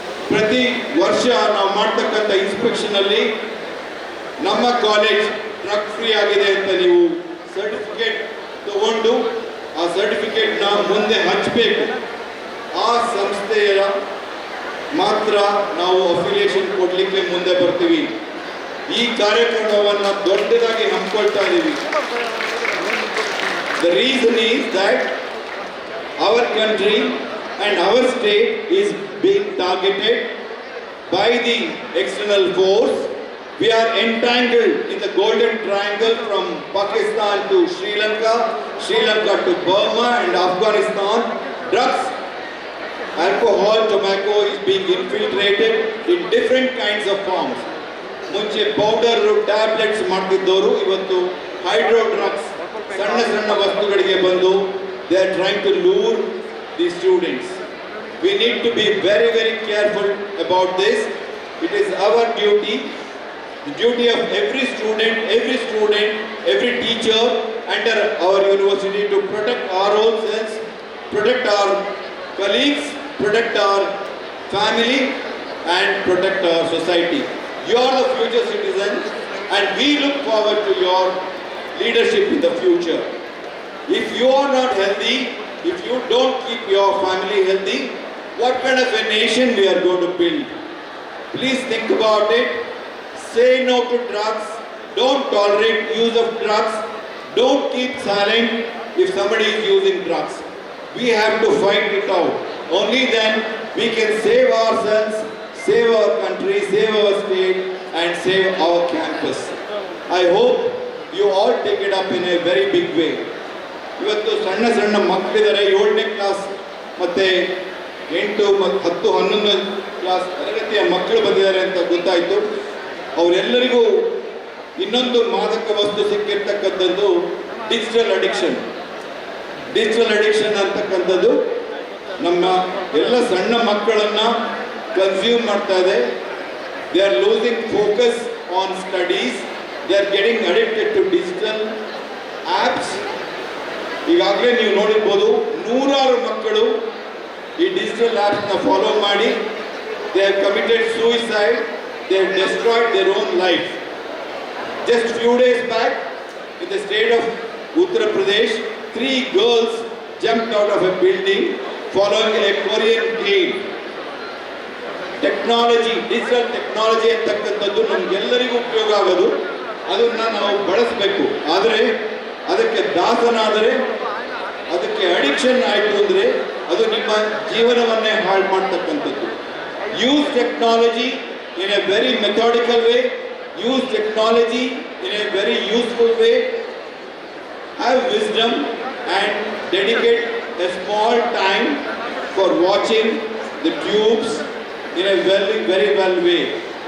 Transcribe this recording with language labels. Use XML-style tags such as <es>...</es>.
<kn>ಪ್ರತಿ ವರ್ಷ ನಾವು ಮಾಡ್ತಕ್ಕಂಥ ಇನ್ಸ್ಪೆಕ್ಷನಲ್ಲಿ ನಮ್ಮ ಕಾಲೇಜ್ ಡ್ರಗ್ ಫ್ರೀ ಆಗಿದೆ ಅಂತ ನೀವು ಸರ್ಟಿಫಿಕೇಟ್ ತಗೊಂಡು ಆ ಸರ್ಟಿಫಿಕೇಟ್ನ ಮುಂದೆ ಹಂಚಬೇಕು. ಆ ಸಂಸ್ಥೆಯ ಮಾತ್ರ ನಾವು ಅಫಿಲಿಯೇಷನ್ ಕೊಡಲಿಕ್ಕೆ ಮುಂದೆ ಬರ್ತೀವಿ. ಈ ಕಾರ್ಯಕ್ರಮವನ್ನು ದೊಡ್ಡದಾಗಿ ಹಮ್ಮಿಕೊಳ್ತಾ ಇದ್ದೀವಿ.</kn> <en>The reason is that our country and our state is being targeted by the external force. We are entangled in the golden triangle from Pakistan to Sri Lanka, Sri Lanka to Burma and Afghanistan. Drugs, alcohol, tobacco is being infiltrated in different kinds of forms.</en> <kn>ಮುಂಚೆ powder, tablets ಮಾಡ್ತಿದ್ದವರು ಇವತ್ತು hydro drugs, ಸಣ್ಣ ಸಣ್ಣ ವಸ್ತುಗಳಿಗೆ ಬಂದು</kn> <en>they are trying to lure the students. We need to be very, very careful about this. It is our duty, the duty of every student, every teacher under our university to protect our own selves, protect our colleagues, protect our family and protect our society. You are the future citizens and we look forward to your leadership in the future. If you are not healthy, if you don't keep your family healthy, what kind of a nation we are going to build? Please think about it. Say no to drugs. Don't tolerate use of drugs. Don't keep silent if somebody is using drugs. We have to fight it out. Only then we can save ourselves, save our country, save our state and save our campus. I hope you all take it up in a very big way.</en> <kn>ಇವತ್ತು ಸಣ್ಣ ಸಣ್ಣ ಮಕ್ಕಳಿದ್ದಾರೆ, 7ನೇ class ಮತ್ತು 8, 10, 11 class ತರಗತಿಯ ಮಕ್ಕಳು ಬಂದಿದ್ದಾರೆ ಅಂತ ಗೊತ್ತಾಯಿತು. ಅವರೆಲ್ಲರಿಗೂ ಇನ್ನೊಂದು ಮಾದಕ ವಸ್ತು ಸಿಕ್ಕಿರ್ತಕ್ಕಂಥದ್ದು ಡಿಜಿಟಲ್ ಅಡಿಕ್ಷನ್. ಡಿಜಿಟಲ್ ಅಡಿಕ್ಷನ್ ಅಂತಕ್ಕಂಥದ್ದು ನಮ್ಮ ಎಲ್ಲ ಸಣ್ಣ ಮಕ್ಕಳನ್ನು ಕನ್ಸ್ಯೂಮ್ ಮಾಡ್ತಾ ಇದೆ.</kn> <en>They are losing focus on studies, they are getting addicted to digital apps.</en> <kn>ಈಗಾಗಲೇ ನೀವು ನೋಡಿರ್ಬೋದು, 100 ಮಕ್ಕಳು ಈ ಡಿಜಿಟಲ್ ಆ್ಯಪ್ಸ್ನ ಫಾಲೋ ಮಾಡಿ</kn> <en>They have committed suicide, they have destroyed their own life. Just few days back in the state of Uttar Pradesh, 3 girls jumped out of a building following a Korean game.</en> <kn>Technology, digital technology ಅಂತಕ್ಕಂಥದ್ದು ನಮಗೆಲ್ಲರಿಗೂ ಉಪಯೋಗ ಆಗೋದು, ಅದನ್ನು ನಾವು ಬಳಸಬೇಕು. ಆದರೆ ಅದಕ್ಕೆ ದಾಸನಾದರೆ, ಅದಕ್ಕೆ ಅಡಿಕ್ಷನ್ ಆಯಿತು ಅಂದರೆ ಅದು ನಿಮ್ಮ ಜೀವನವನ್ನೇ ಹಾಳು ಮಾಡ್ತಕ್ಕಂಥದ್ದು.</kn> <en>Use technology in a very methodical way, use technology in a very useful way, have wisdom and dedicate a small time for watching the tubes in a very well way.</en>